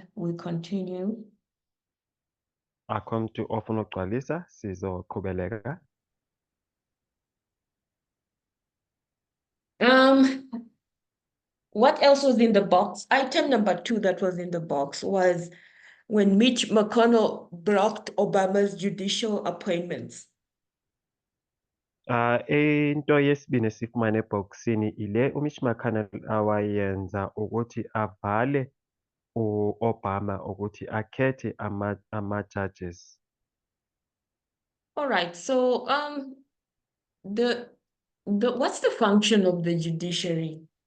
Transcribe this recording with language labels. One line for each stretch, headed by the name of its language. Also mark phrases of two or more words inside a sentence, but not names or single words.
English: We continue.
Xhosa: Akho mntu ofuna ukugcwalisa, sizoqhubeleka.
English: What else was in the box? Item number 2 that was in the box was when Mitch McConnell blocked Obama's judicial appointments.
Xhosa: Into yesibini esifumana ebhokisini ile uMitch McConnell awayenza ukuthi avale uObama ukuthi akhethe ama-judges.
English: All right, so what's the function of the judiciary?